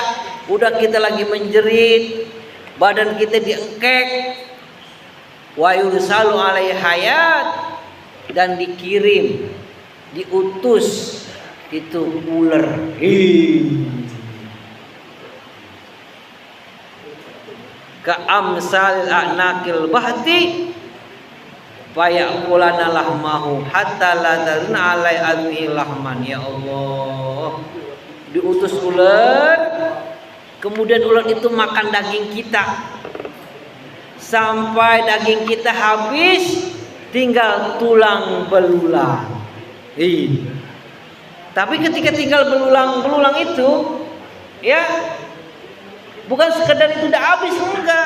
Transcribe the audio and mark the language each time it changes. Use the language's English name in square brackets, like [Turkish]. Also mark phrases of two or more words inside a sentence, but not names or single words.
[Indonesian] Udah kita lagi menjerit, badan kita diengkek, [Arabic] ويرسل عليه حية, [Indonesian] dan dikirim, diutus itu ular. [Arabic] كأمثال أعناق البخت فيأكلن لحمه حتى لا ترى عليه عظم لحما. [Indonesian] Ya Allah, diutus ular, kemudian ular itu makan daging kita sampai daging kita habis, tinggal tulang belulang. Tapi ketika tinggal belulang itu, ya bukan sekedar itu udah habis, enggak.